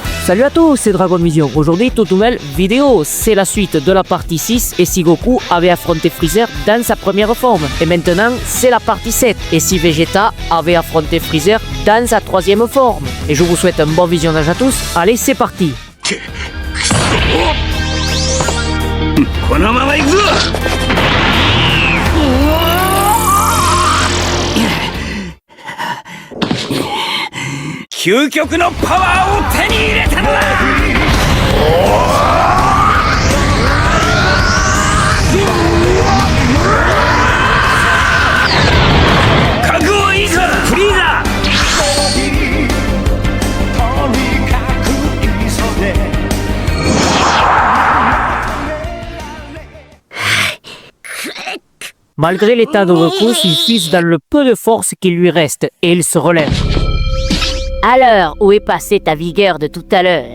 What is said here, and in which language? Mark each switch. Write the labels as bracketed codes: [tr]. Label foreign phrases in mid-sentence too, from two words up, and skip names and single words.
[fr] Salut à tous, c'est Dragon Vision. Aujourd'hui, toute nouvelle vidéo. C'est la suite de la partie 6 et si Goku avait affronté Freezer dans sa première forme. Et maintenant, c'est la partie 7 et si Vegeta avait affronté Freezer dans sa troisième forme. Et je vous souhaite un bon visionnage à tous. Allez, c'est parti. [ja] このまま行くぞ。究極のパワーを手に入れたのだ。覚悟はいいか、フリーザ。 [fr] Malgré l'état de repos, il fise dans le peu de force qui lui reste et il se relève. Alors, où est passée ta vigueur de tout à l'heure?